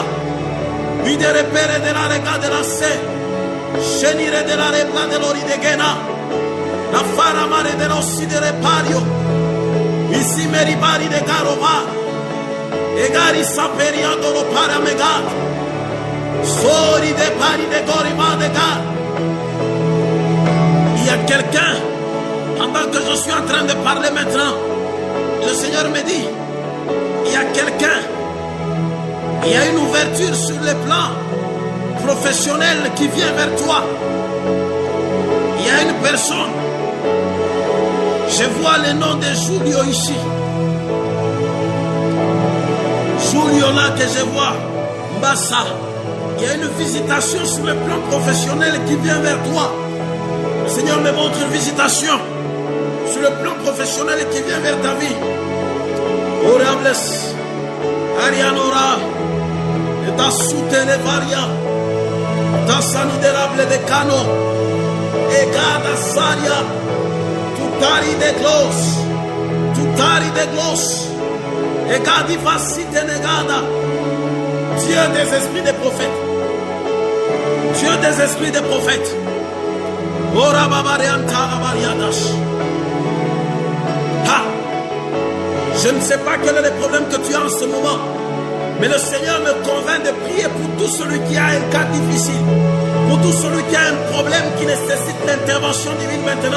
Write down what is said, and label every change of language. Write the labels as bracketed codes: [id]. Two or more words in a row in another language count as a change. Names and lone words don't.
[fr] Ide repere de la rega de la se. Shenire de la repa de lori de gena. La fara mare de rossi de repario. Isi meribari de garova. Egari saperiando lo paramegat. Sori de pari de gorima de gar. Il y a quelqu'un, pendant que je suis en train de parler maintenant, le Seigneur me dit, il y a quelqu'un, il y a une ouverture sur le plan professionnel qui vient vers toi. Il y a une personne, je vois le nom de Julio ici. Julio là que je vois, Mbassa. Il y a une visitation sur le plan professionnel qui vient vers toi. Le Seigneur me montre une visitation sur le plan professionnel qui vient vers ta vie. Orables, Arianora, et ta soutene varia, ta sanidérable de cano, et gada saria, tutari de gloss, et gadi facite negada. Dieu des esprits des prophètes. Dieu des esprits des prophètes. Je ne sais pas quel est le problème que tu as en ce moment, mais le Seigneur me convainc de prier pour tout celui qui a un cas difficile, pour tout celui qui a un problème qui nécessite l'intervention divine maintenant.